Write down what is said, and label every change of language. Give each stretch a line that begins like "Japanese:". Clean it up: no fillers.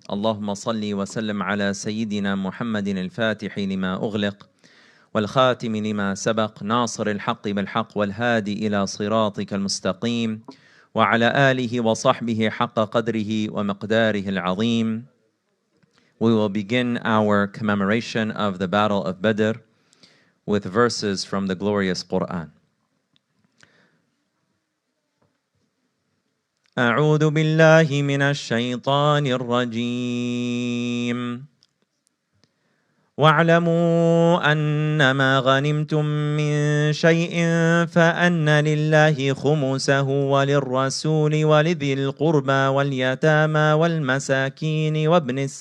Arabic: اللهم صل وسلم على سيدنا محمد الفاتح لما أغلق والخاتم لما سبق، ناصر الحق بالحق والهادي إلى صراطك المستقيم، وعلى آله وصحبه حق قدره ومقداره العظيم.
English: We will begin our commemoration of the Battle of Badr with verses from the glorious Quran.
Arabic: أعوذ بالله من الشيطان الرجيم. واعلموا أنما غنمتم من شيء فأن لله خمسه وللرسول ولذي القربى واليتامى والمساكين وابن